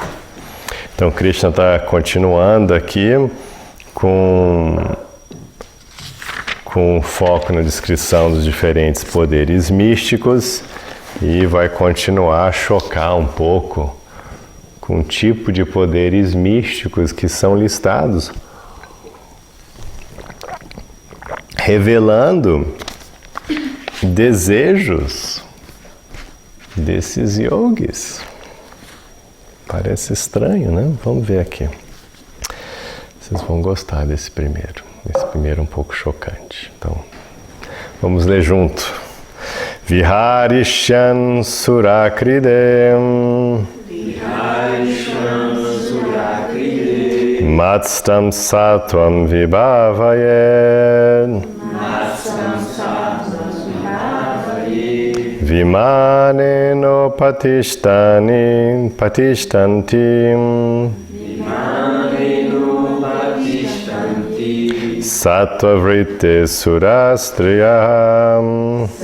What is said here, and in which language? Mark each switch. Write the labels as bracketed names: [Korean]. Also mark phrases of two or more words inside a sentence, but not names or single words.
[Portuguese] Então, Krishna está continuando aqui com foco na descrição dos diferentes poderes místicos e vai continuar a chocar um pouco com o tipo de poderes místicos que são listados, revelando desejos desses yogis. Parece estranho, né? Vamos ver aqui. Vocês vão gostar desse primeiro. Esse primeiro é um pouco chocante. Então, vamos ler junto. [Sanskrit] विहरिष्यन् सुराक्रीडे मत्स्थं सत्त्वं विभावयेत् विमानेन उपतिष्ठन्ति सत्त्व वृत्ति सुरस्त्रियः